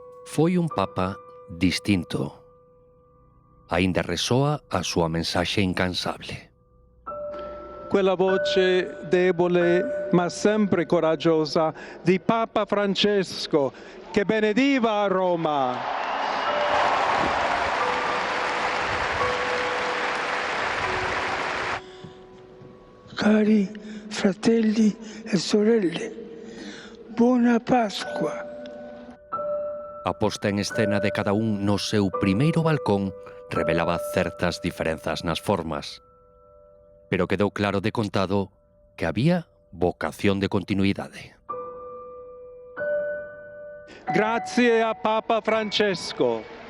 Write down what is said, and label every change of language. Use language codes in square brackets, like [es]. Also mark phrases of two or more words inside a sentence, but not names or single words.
[gl] Foi un papa distinto. Aínda resoa a súa mensaxe incansable. [it] Quella voce debole ma sempre coraggiosa di Papa Francesco che benediva a Roma. Cari fratelli e sorelle, buona Pasqua. [gl] A posta en escena de cada un no seu primeiro balcón revelaba certas diferenzas nas formas. Pero quedou claro de contado que había vocación de continuidade. [it] Grazie a Papa Francesco.